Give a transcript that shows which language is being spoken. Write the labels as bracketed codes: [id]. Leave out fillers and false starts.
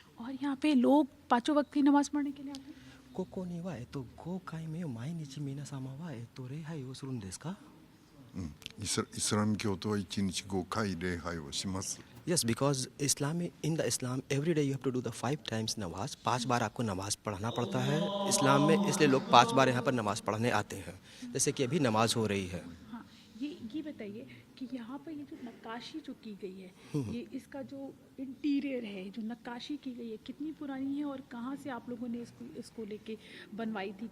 [hi] और यहाँ पे लोग पाँचों वक्त की नमाज पढ़ने के लिए आते हैं? [ja] ここには5回目を毎日皆様は礼拝をするんですか。イスラム教徒は1日5回礼拝をします。 [en] Yes, because in the Islam every day you have to do the 5 times namaz. [hi] 5 बार आपको नमाज पढ़ना पड़ता है इस्लाम में, इसलिए लोग 5 बार यहाँ पर नमाज पढ़ने आते हैं, जैसे कि अभी नमाज हो रही है। हाँ, ये बताइए कि यहाँ पर ये जो नक्काशी जो की गई है, ये इसका जो इंटीरियर है, जो नक्काशी की गई है, कितनी पुरानी है और कहाँ से आप लोगों ने इसको लेके बनवाई थी?